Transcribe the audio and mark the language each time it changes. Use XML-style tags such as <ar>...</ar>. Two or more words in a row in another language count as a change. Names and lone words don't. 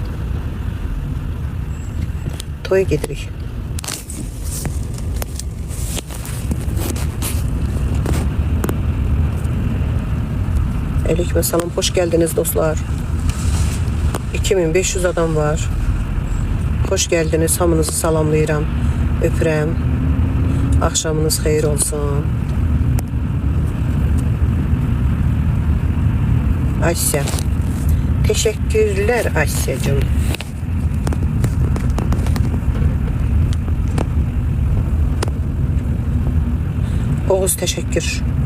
<az>Toya gedirik. Aleyküm selam, hoş geldiniz dostlar. 2500 adam var. Hoş geldiniz, hamınızı salamlayıram. Öpürəm. Axşamınız xeyir olsun. Asya.</az> <tr>Teşekkürler Asya'cığım. Oğuz teşekkür.</tr>